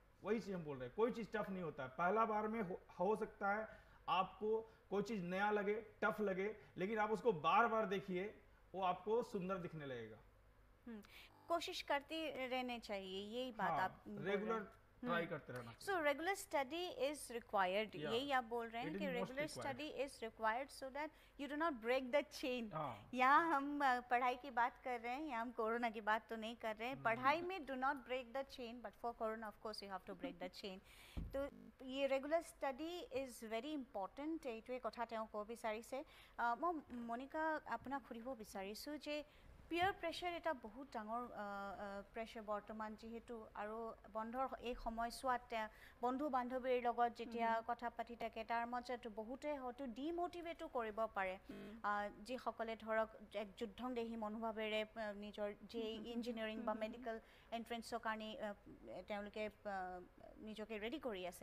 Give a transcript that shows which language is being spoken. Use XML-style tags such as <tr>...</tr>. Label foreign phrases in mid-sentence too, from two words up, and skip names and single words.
<hi>वही चीज़ हम बोल रहे हैं, कोई चीज़ टफ नहीं होता है। पहला बार में हो सकता है आपको कोई चीज़ नया लगे, टफ लगे, लेकिन आप उसको बार बार देखिए वो आपको सुंदर दिखने लगेगा। कोशिश करते रहने चाहिए, यही बात हाँ, आप</hi> <en>regular try</en> <hi>करते रहना।</hi> <en>so regular study is required, Yeah.</en> <hi>यही आप बोल रहे हैं</hi> <en>It is</en> <hi>कि</hi> <en>most regular required. study is required so that you do not break the chain.</en> <hi>हाँ। यहाँ हम पढ़ाई की बात कर रहे हैं, यहाँ हम कोरोना की बात तो नहीं कर रहे हैं। पढ़ाई में</hi> <en>do not break the chain, but for Corona of course you have to break the chain.</en> <hi>तो ये</hi> <en>regular study is very important.</en> <as>এইটোৱে কথা তেওঁ ক'ব বিচাৰিছে। মই মনিকা আপোনাক সুধিব বিচাৰিছোঁ যে</as> <en>peer pressure</en> <as>এটা বহুত ডাঙৰ প্ৰেছাৰ বৰ্তমান, যিহেতু আৰু বন্ধৰ এই সময়ছোৱাত বন্ধু বান্ধৱীৰ লগত যেতিয়া কথা পাতি থাকে তাৰ মাজত বহুতে হয়তো ডিমোটিভেটো কৰিব পাৰে, যিসকলে ধৰক এক যুদ্ধংদেহী মনোভাৱেৰে নিজৰ যি ইঞ্জিনিয়াৰিং বা</as> <en>medical entrance</en> <as>কাৰণে তেওঁলোকে নিজকে ৰেডি কৰি আছে।</as>